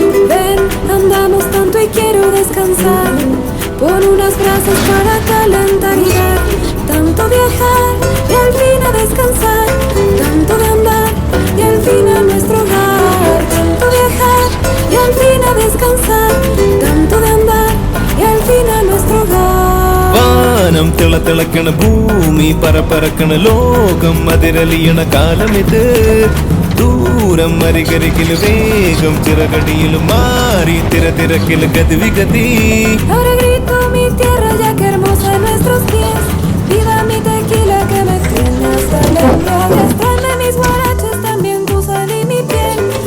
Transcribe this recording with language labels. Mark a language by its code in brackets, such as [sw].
[es] Ven, andamos tanto y quiero descansar, por unas brasas para calentar y dar. Tanto viajar y al fin a descansar, tanto de andar y al fin a nuestro hogar. Tanto viajar y al fin a descansar, tanto de andar y al fin a nuestro hogar. [ml] വാനം തിളക്കണ ഭൂമി പറക്കണ ലോകം അതിരലിയണ കാലമിത്. ദൂരം അരികരികില് വേഗം ചിറകടിയിലും മാറി തിരക്കില് ഗതിവിഗതി. [es] Ahora grito mi tierra ya que hermosa en nuestros pies. Viva mi tequila que me tiene hasta el embriaguez. Tráeme mis guaraches también tu sal y mi piel.